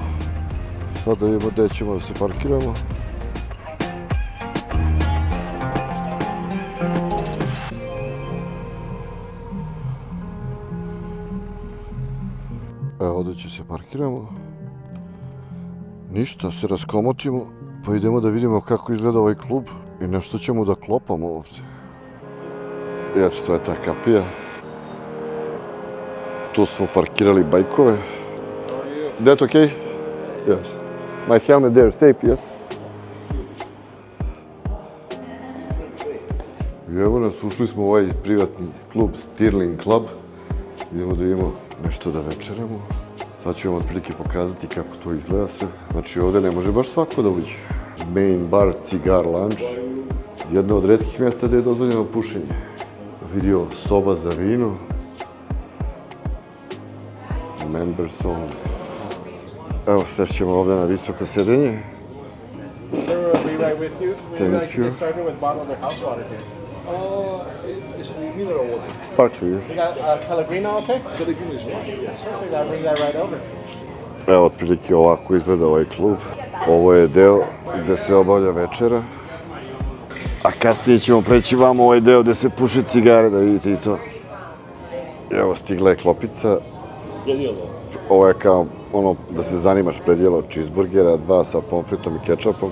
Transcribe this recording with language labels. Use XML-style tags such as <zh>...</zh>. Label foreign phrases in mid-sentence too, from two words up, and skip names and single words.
<sr>Sad da vidimo gde ćemo da se parkiramo. Evo, ovdje će se parkiramo. Ništa, se raskomotimo, pa idemo da vidimo kako izgleda ovaj klub i nešto ćemo da klopamo ovdje. Eto, to je ta kapija. Tu smo parkirali bajkove.</sr> <en>That okay? Yes. My helmet there, safe, yes?</en> <sr>I evo nas, ušli smo u ovaj privatni klub Stirling Club. Idemo da imamo nešto da večeramo. Sad ću vam otprilike pokazati kako to izgleda sve. Znači ovde ne može baš svako da uđe.</sr> <en>Main bar, cigar, lunch.</en> <sr>Jedno od retkih mjesta gde je dozvoljeno pušenje. Vidio soba za vino.</sr> <en>Members only.</en> <sr>Evo, sešćemo ovde na visoko sedenje.</sr> <en>Sir, we'll be right with you. Would you Thank like to you. get started with bottled or house water here? It's mineral water. Sparkly, yes. We got Pellegrino, okay? Pellegrino is fine, yes. Perfect, I'll bring that right over.</en> <sr>Evo, otprilike ovako izgleda ovaj klub. Ovo je deo gde se obavlja večera. A kasnije ćemo preći vamo ovaj deo gde se puše cigare, da vidite i to. Evo, stigla je klopica. Ovo je kao ono da se zanimaš predjelo cheeseburgera, 2 sa pomfritom i kečapom.</sr>